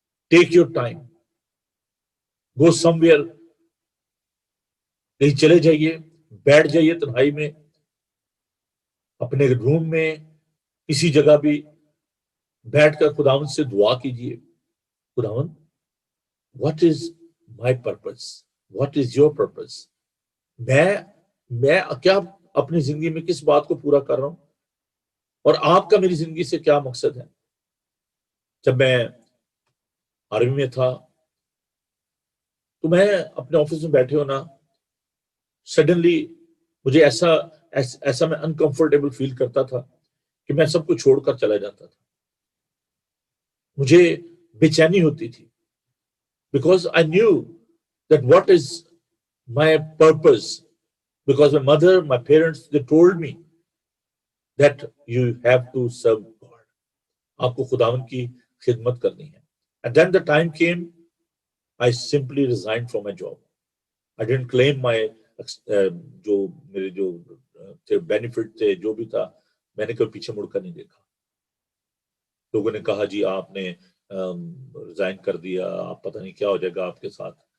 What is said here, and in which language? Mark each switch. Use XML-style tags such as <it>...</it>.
<en>Take your time. Go somewhere.</en> <ur>کہیں چلے جائیے، بیٹھ جائیے تنہائی میں، اپنے روم میں، کسی جگہ بھی بیٹھ کر خداوند سے دعا کیجئے.</ur> <en>خداوند، what is my purpose? What is your purpose؟</en> <ur>میں کیا اپنی زندگی میں کس بات کو پورا کر رہا ہوں، اور آپ کا میری زندگی سے کیا مقصد ہے؟ جب میں آرمی میں تھا تو میں اپنے آفس میں بیٹھے ہونا، سڈنلی مجھے ایسا میں انکمفرٹیبل فیل کرتا تھا کہ میں سب کو چھوڑ کر چلا جاتا تھا. مجھے بے چینی ہوتی تھی،</ur> <en>because I knew that what is my purpose, because my mother, my parents, they told me that you have to serve God.</en> <ur>آپ کو خداوند کی خدمت کرنی ہے.</ur> <en>And then the time came, I simply resigned from my job. I didn't claim my</en> <ur>جو میرے جو بینیفٹ تھے، جو بھی تھا، میں نے کبھی پیچھے مڑ کر نہیں دیکھا. لوگوں نے کہا جی آپ نے ریزائن کر دیا، آپ پتہ نہیں کیا ہو جائے گا آپ کے ساتھ.</ur>